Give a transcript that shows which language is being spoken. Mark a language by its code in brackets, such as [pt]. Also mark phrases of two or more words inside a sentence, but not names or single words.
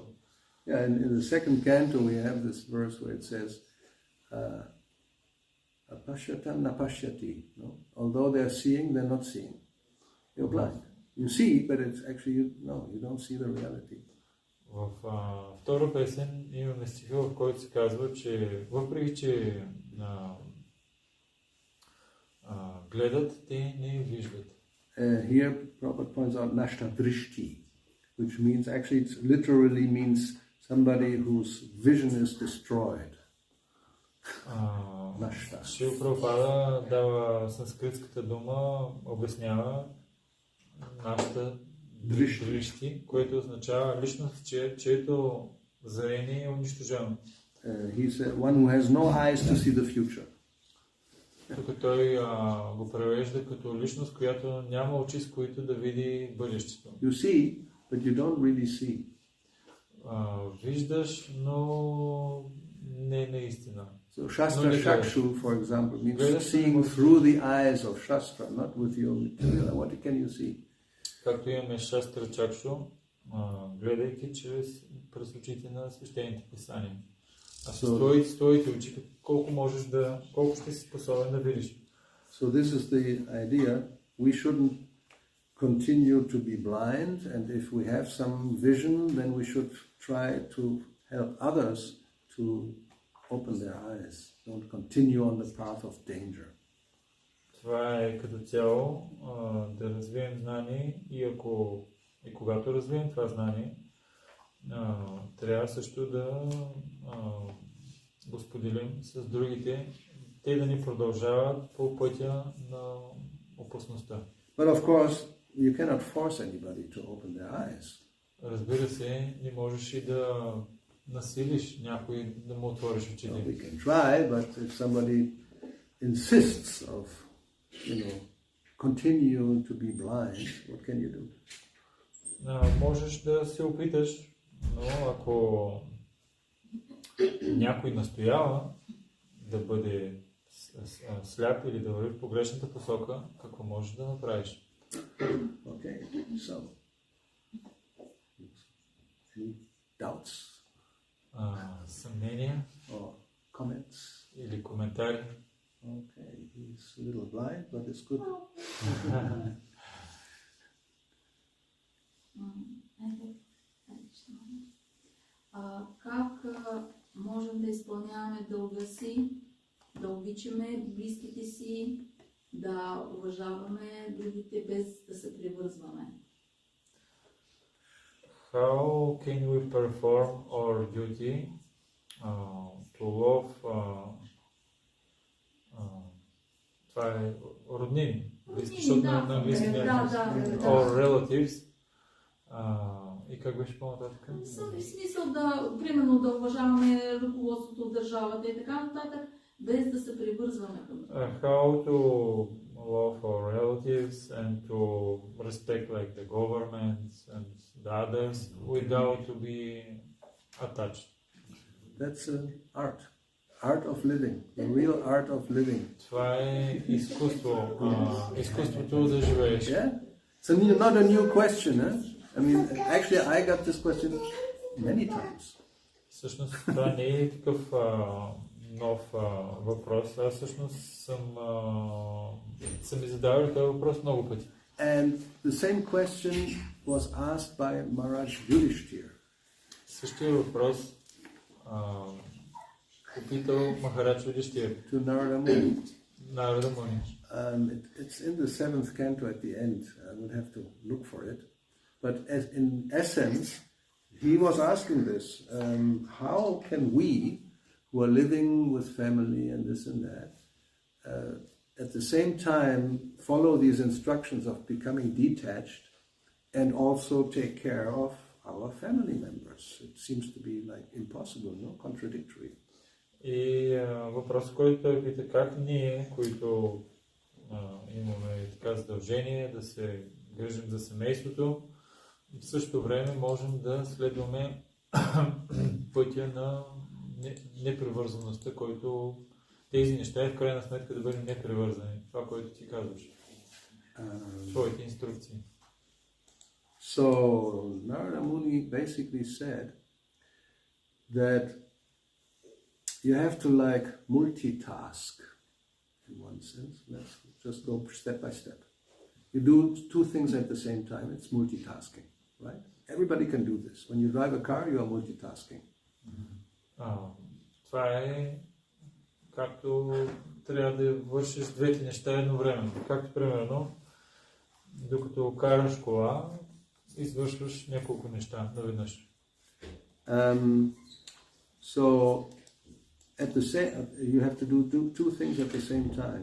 [en] Yeah, in the second canto we have this verse where it says, [sa] अपश्यत नपश्यति. [en] Although they're seeing, they're not seeing. They're blind. You see, but it's actually, you don't see the reality. [bg] В втора песен имаме стиха, в който се казва, че въпреки, че гледат, те не виждат. [en] Here, Prabhupada points out [sa] नष्ट दृष्टि, [en] which means, actually, it literally means somebody whose vision is destroyed. Nashta. [bg] Шрила Прабхупада дава санскритската дума, обяснява [sa] नष्ट दृष्टि, [bg] което означава личност, чието зрение е унищожено. [en] He said, one who has no eyes to see the future. [bg] Тук той го превежда като личност, която няма очи, с които да види бъдещето. [en] You see, but you don't really see. [bg] Виждаш, но не наистина. [en] So [sa] शास्त्र चक्षु, [en] for example, means seeing through the eyes of Shastra, not with your material. What can you see? [bg] Както имаме [sa] शास्त्र चक्षु, [bg] гледайки през очите на свещените писания. А с твоите очи, колко ще си способен да видиш? [en] So this is the idea. We shouldn't continue to be blind, and if we have some vision, then we should try to help others to open their eyes. Don't continue on the path of danger. [bg] Това е като цяло да развием знание и когато развием това знание, трябва също да го споделим с другите, те да ни продължават по пътя на опасността. [en] But of course, you cannot force anybody to open their eyes. [bg] Разбира се, не можеш и да насилиш някой да му отвориш очите. [en] Well, we can try, but if somebody insists of, continue to be blind, what can you do? [bg] Можеш да се опиташ, но ако някой настоява да бъде сляп или да върви в погрешната посока, какво можеш да направиш? [en] Okay, so any doubts? [bg] Съмнения? [en] Or comments? [bg] Или коментари? [en] Okay, he's a little blind, but it's good. [bg] Как можем да изпълняваме дълга си, да обичаме близките си, да уважаваме другите без да се привързваме? [en] How can we perform our duty to love [bg] това е роднини, защото на английски [en] or relatives. [bg] И как беше по-нататък? В смисъл примерно да уважаваме ръководството от държавата и така нататък, без да се привързваме към това. [en] How to love our relatives and to respect like the government and the others without to be attached. That's art. Art of living. The real art of living. [bg] Това е изкуство. Изкуството да живееш. [en] Yeah? It's not a new question, eh? I mean, actually, I got this question many times. [bg] Всъщност, това не е такъв нов въпрос. Аз всъщност съм ми задавал този въпрос много пъти. [en] And the same question was asked by Maharaj Yudhishthira. [bg] Същия въпрос попитал Махарадж Юдхиштира. [en] To Narada Muni. Narada Muni. It's in the 7th canto at the end. I will have to look for it. But in essence, he was asking this. How can we, who are living with family and this and that, at the same time follow these instructions of becoming detached and also take care of our family members? It seems to be like impossible, no? Contradictory. [bg] И въпрос, който той пита, как ние, които имаме така задължение да се грижим за семейството, в същото време можем да следваме пътя на непривързаността, който тези неща е в крайна сметка да бъдем непривързани. Това, което ти казваш. Твоите инструкции. [en] So Narada Muni basically said that you have to multitask in one sense. Let's just go step by step. you do two things at the same time. It's multitasking, right? Everybody can do this. When you drive a car, you are multitasking. [bg] Това е както трябва да вършиш двете неща едновременно. Както примерно, докато караш кола, извършваш няколко неща наведнъж. [en] So at the same, you have to do two things at the same time.